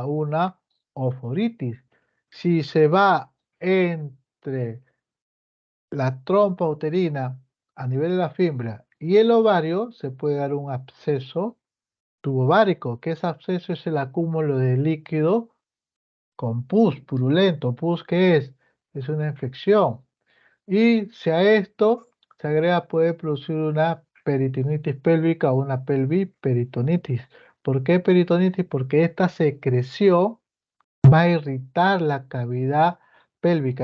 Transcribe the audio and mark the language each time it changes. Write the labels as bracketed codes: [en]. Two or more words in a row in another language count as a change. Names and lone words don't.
[es] Una oforitis. Si se va entre la trompa uterina a nivel de la fibra y el ovario, se puede dar un absceso tubovárico, que ese absceso es el acúmulo de líquido con pus purulento. ¿Pus qué es? Es una infección. Y si a esto se agrega, puede producir una peritonitis pélvica o una pelviperitonitis. ¿Por qué peritonitis? Porque esta secreción va a irritar la cavidad pélvica.